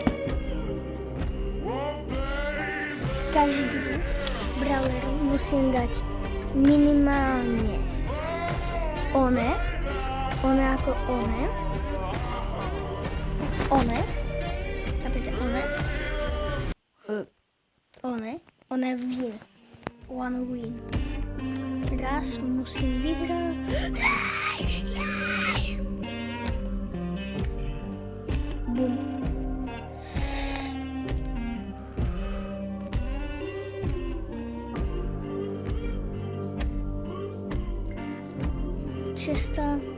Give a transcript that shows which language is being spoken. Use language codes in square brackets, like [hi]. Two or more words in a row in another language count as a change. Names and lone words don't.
[sk] Z každého brawleru musím dať minimálne one ako one, chápete, [en] one win. One win. [sk] Raz musím vyhrať. Bum. Česta.